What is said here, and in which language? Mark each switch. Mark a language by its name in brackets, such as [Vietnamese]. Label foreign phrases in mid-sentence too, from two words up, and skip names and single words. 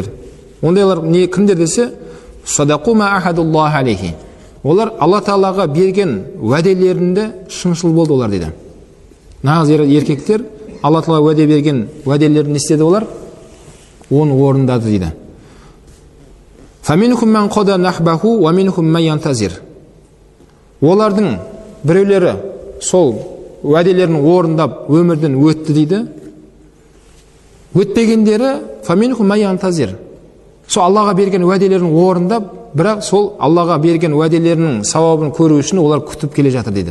[Kazakh] Ондайлар кімдер десе, [Arabic] صدقوا ما عاهدوا الله عليه. [Kazakh] Олар Алла Тағалаға берген уәделерінде шыншыл болды олар дейді. Нағыз еркектер Алла Тағала уәде берген уәделерін істеді олар, оны орындады дейді. [Arabic] فمنهم من قضى نحبه ومنهم من ينتظر. [Kazakh] Олардың біреулері сол уәделерін орындап өмірден өтті дейді. [Arabic] Өтпегендері فمنهم من ينتظر. [Kazakh] Сол Аллаға берген уәделерін орындап, бірақ сол Аллаға берген уәделерінің сауабын көру үшін олар күтіп келе жатыр дейді.